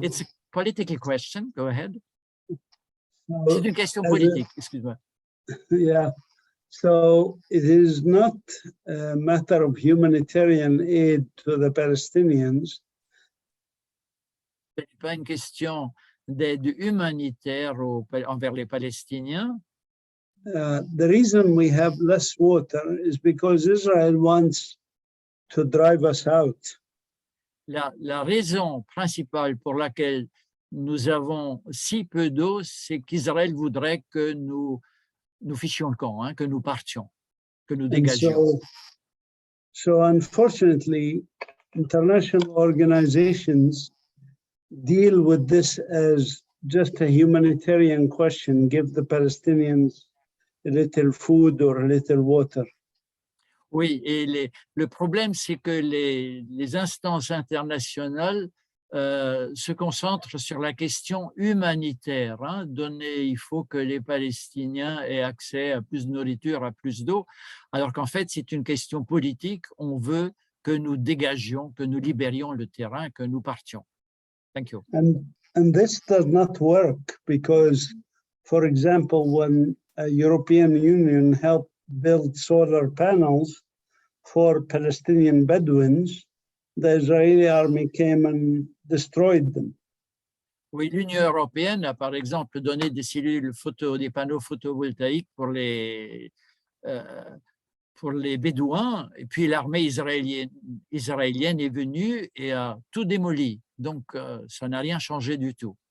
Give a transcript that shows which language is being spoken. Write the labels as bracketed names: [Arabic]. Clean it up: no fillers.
[English] It's a political question. Go ahead. so, [French] C'est une question [English] as a- [French] politique, excuse-moi. [English] yeah. So it is not a matter of humanitarian aid to the Palestinians. [French] Ce n'est pas une question d'aide humanitaire envers les Palestiniens. [English] The reason we have less water is because Israel wants to drive us out. [French] La raison principale pour laquelle nous avons si peu d'eau, c'est qu'Israël voudrait que nous fichions le camp, hein, que nous partions, que nous [English] And [French] dégagions. [English] so unfortunately, international organizations deal with this as just a humanitarian question, give the Palestinians a little food or a little water. [French] Oui, et le problème, c'est que les instances internationales se concentrent sur la question humanitaire. Hein. Il faut que les Palestiniens aient accès à plus de nourriture, à plus d'eau, alors qu'en fait, c'est une question politique. On veut que nous dégagions, que nous libérions le terrain, que nous partions. [English] Thank you. And this does not work because, for example, when a European Union helped build solar panels for Palestinian Bedouins, the Israeli army came and destroyed them. [French] Oui, l'Union européenne a par exemple donné des des panneaux photovoltaïques pour les Bédouins, et puis l'armée israélienne est venue et a tout démoli. Donc, ça n'a rien changé du tout.